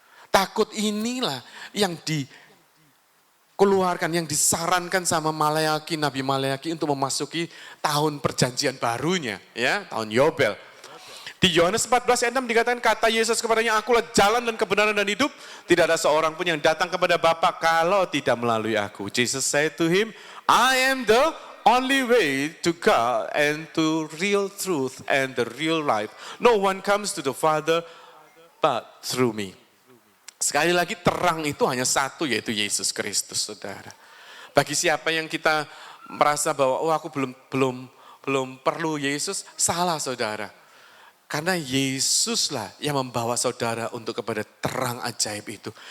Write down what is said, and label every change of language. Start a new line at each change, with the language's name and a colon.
Indonesian: Takut inilah yang dikeluarkan, yang disarankan sama Malayaki, Nabi Malayaki untuk memasuki tahun perjanjian barunya, ya, tahun Yobel. Di Yohanes 14 ayat 6 dikatakan, kata Yesus kepadanya, akulah jalan dan kebenaran dan hidup, tidak ada seorang pun yang datang kepada Bapa kalau tidak melalui aku.
English: Jesus said to him, I am the only way to God and to real truth and the real life. No one comes to the Father but through me.
Indonesian: Sekali lagi terang itu hanya satu, yaitu Yesus Kristus, saudara. Bagi siapa yang kita merasa bahwa oh aku belum perlu Yesus, salah saudara. Karena Yesuslah yang membawa saudara untuk kepada terang ajaib itu.